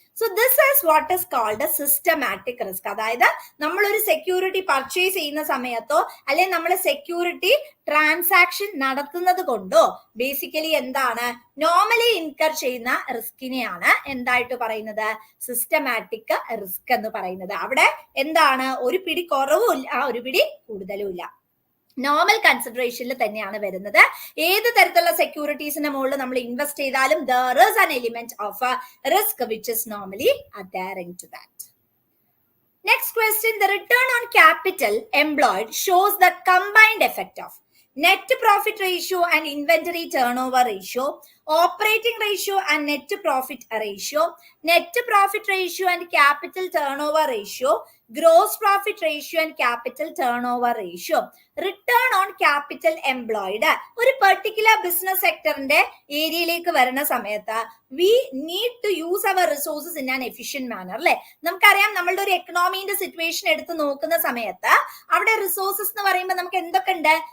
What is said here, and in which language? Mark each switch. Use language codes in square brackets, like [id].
[en] So this is what is called a systematic risk. [ml] അതായത് നമ്മൾ ഒരു സെക്യൂരിറ്റി പർച്ചേസ് ചെയ്യുന്ന സമയത്തോ അല്ലെങ്കിൽ നമ്മൾ സെക്യൂരിറ്റി ട്രാൻസാക്ഷൻ നടത്തുന്നത് കൊണ്ടോ ബേസിക്കലി എന്താണ് നോർമലി ഇൻകർ ചെയ്യുന്ന റിസ്കിനെയാണ് എന്തായിട്ട് പറയുന്നത്? സിസ്റ്റമാറ്റിക് റിസ്ക് എന്ന് പറയുന്നത്. അവിടെ എന്താണ് ഒരു പിടി കുറവും ഇല്ല, ഒരു പിടി കൂടുതലും ഇല്ല. നോർമൽ കൺസിഡറേഷനിൽ തന്നെയാണ് വരുന്നത്. ഏത് തരത്തിലുള്ള സെക്യൂരിറ്റീസിന്റെ മുകളിൽ നമ്മൾ ഇൻവെസ്റ്റ് ചെയ്താലും [en] there is an element of a risk which is normally adhering to that. Next question, the return on capital employed shows the combined effect of net profit ratio and inventory turnover ratio, operating ratio and net profit ratio, net profit ratio and capital turnover ratio, gross profit ratio and capital turnover ratio. Return on capital employed [ml] ഒരു particular business സെക്ടറിന്റെ ഏരിയയിലേക്ക് വരുന്ന സമയത്ത് [en] We need to use our resources in an efficient manner അല്ലെ. [ml] നമുക്കറിയാം നമ്മളുടെ ഒരു എക്കണോമിന്റെ situation എടുത്ത് നോക്കുന്ന സമയത്ത് അവിടെ റിസോഴ്സസ് എന്ന് പറയുമ്പോൾ നമുക്ക് എന്തൊക്കെ ഉണ്ട്?